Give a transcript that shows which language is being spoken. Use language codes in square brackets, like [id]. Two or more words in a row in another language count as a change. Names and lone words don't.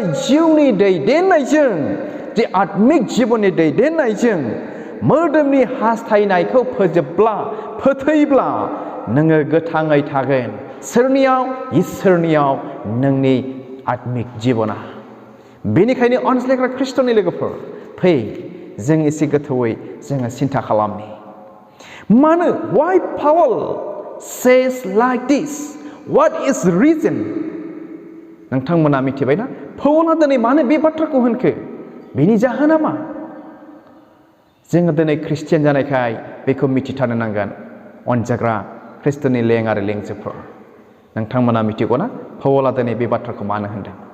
[brx] जिउनि दैदेननायजों जे आत्मिक जिबननि दैदेननायजों मोदोमनि हास्थायनायखौ फोथैब्ला नोङो गोथाङै थागोन सोरनियाव इसोरनियाव नोंनि आत्मिक जिबना बेनिखायनो अनज्लायग्रा खृष्टनि लोगोफोर फै जों एसे गोथौयै जोङो सिन्था खालामनि मानो [en] why Paul says like this what is reason [brx] नोंथांमोना मिथिबायना पाउला दिनै मानो बे बाथ्राखौ होनखो बेनि जाहोना मा जोङो दिनै ख्रिस्टियान जानायखाय बेखौ मिथिथारनो नांगोन अनजाग्रा ख्रिस्टनि लें आरो लेंजोफोर नोंथांमोना मिथिगौना पाउला दिनै बे बाथ्राखौ मानो होनदों